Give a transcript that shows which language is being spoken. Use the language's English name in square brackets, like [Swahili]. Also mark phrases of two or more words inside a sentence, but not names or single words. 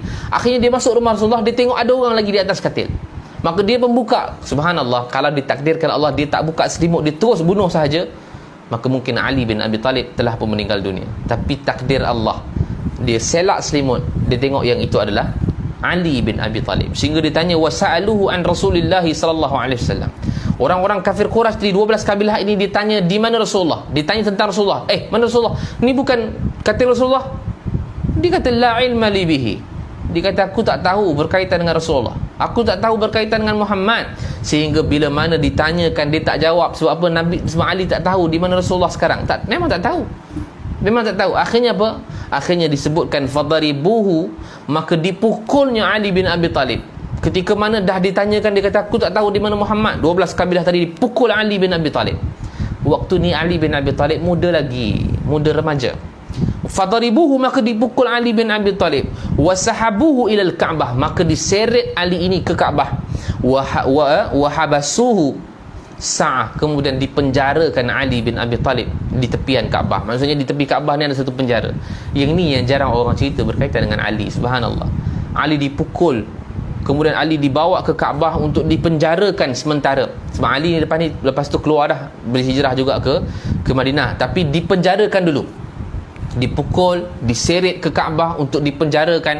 [Malay] Akhirnya dia masuk rumah Rasulullah, dia tengok ada orang lagi di atas katil. Maka dia pun buka. Subhanallah. Kalau ditakdirkan Allah, dia tak buka selimut, dia terus bunuh sahaja, maka mungkin Ali bin Abi Talib telah pun meninggal dunia. Tapi takdir Allah, dia selak selimut, dia tengok yang itu adalah Ali bin Abi Talib. Sehingga ditanya, [Arabic] وسألوه عن رسول الله صلى الله عليه وسلم. [Malay] Orang-orang kafir Quraisy di 12 kabilah ini ditanya di mana Rasulullah. Ditanya tentang Rasulullah. Mana Rasulullah? Ini bukan kata Rasulullah. Dia kata [Arabic] لا علم لي به. [Malay] Dia kata aku tak tahu berkaitan dengan Rasulullah. Aku tak tahu berkaitan dengan Muhammad. Sehingga bila mana ditanyakan, dia tak jawab. Sebab apa? Nabi Ali tak tahu di mana Rasulullah sekarang. Memang tak tahu. Akhirnya apa? Akhirnya disebutkan fadaribuhu, maka dipukulnya Ali bin Abi Talib. Ketika mana dah ditanyakan, dia kata aku tak tahu di mana Muhammad. 12 kabilah tadi dipukul Ali bin Abi Talib. Waktu ni Ali bin Abi Talib muda remaja. Fadaribuhu, maka dipukul Ali bin Abi Talib. [Arabic] وسحبوه إلى الكعبة, [Malay] maka diseret Ali ini ke Ka'bah. [Arabic] وحبسوه ساعة, [Malay] kemudian dipenjarakan Ali bin Abi Talib di tepian Kaabah. Maksudnya di tepi Kaabah ni ada satu penjara. Yang ni yang jarang orang cerita berkaitan dengan Ali. Subhanallah. Ali dipukul, kemudian Ali dibawa ke Kaabah untuk dipenjarakan sementara. Sebab Ali ni lepas tu keluar dah, berhijrah juga ke Madinah, tapi dipenjarakan dulu, dipukul, diseret ke Kaabah untuk dipenjarakan.